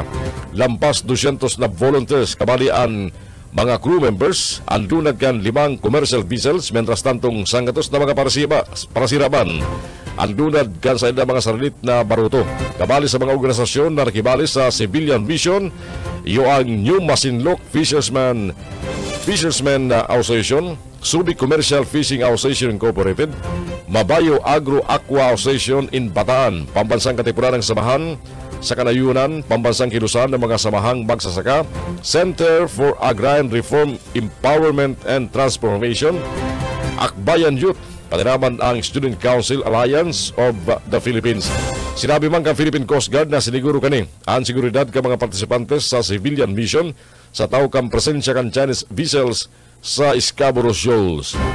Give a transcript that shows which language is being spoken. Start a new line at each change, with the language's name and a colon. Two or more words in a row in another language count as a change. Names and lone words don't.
Bikol: Lampas 200 na volunteers kabali ang mga
English: crew members
Bikol: ang dunag kan 5
English: commercial vessels
Bikol: mentras tantong 100 na mga parasiraban ang dunad kan sa mga sarilit na baruto. Kabali sa mga organisasyon na nakibali sa
English: civilian mission,
Bikol: iyo ang New Masinloc Fishermen Association, Subic Commercial Fishing Association Incorporated, Mabayo Agro Aqua Association in Bataan, pambansang katipunan ng samahan sa kanayunan, pambansang kilusan ng mga samahang magsasaka, Center for Agrarian Reform, Empowerment and Transformation, Akbayan Youth, pati naman ang Student Council Alliance of the Philippines. Sinabi man kang Philippine Coast Guard na siniguro kani ang seguridad ka mga partisipantes sa
English: civilian mission
Bikol: sa tao kang presensya kan
English: Chinese vessels
Bikol: sa Scarborough Shoals.